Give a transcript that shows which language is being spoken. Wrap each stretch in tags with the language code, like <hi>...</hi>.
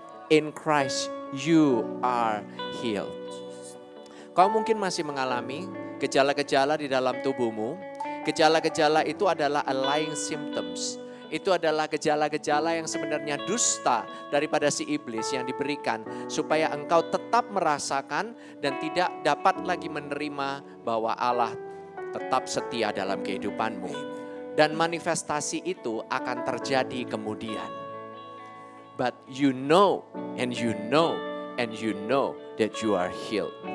<en>In Christ you are healed.</en> <id>Kau mungkin masih mengalami gejala-gejala di dalam tubuhmu. Gejala-gejala itu adalah</id> <en>lying symptoms.</en> <id>Itu adalah gejala-gejala yang sebenarnya dusta daripada si iblis yang diberikan. Supaya engkau tetap merasakan dan tidak dapat lagi menerima bahwa Allah tetap setia dalam kehidupanmu. Dan manifestasi itu akan terjadi kemudian.</id> <en>But you know and you know and you know that you are healed.</en>